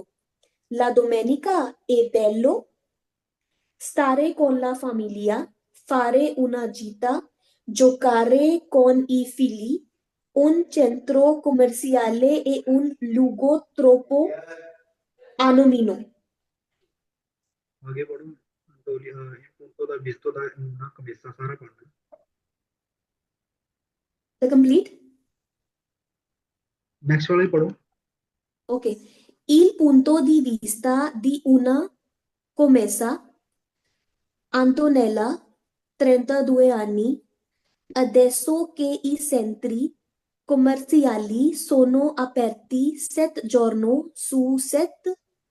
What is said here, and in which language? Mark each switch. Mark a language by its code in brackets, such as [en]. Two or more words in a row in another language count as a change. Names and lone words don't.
[it] La domenica è bello stare con la famiglia, fare una gita, giocare con i figli. Un centro commerciale è un luogo troppo anonimo. [hi] आगे बढ़ो। [it] il punto da visto da una commessa [hi] सारा पढ़ना। [en] The complete? [hi] नेक्स्ट वाला ही पढ़ो। [en] Ok. [it] Il punto di vista di una commessa, Antonella, 32 anni, adesso che i centri commerciali sono aperti 7 giorni su 7,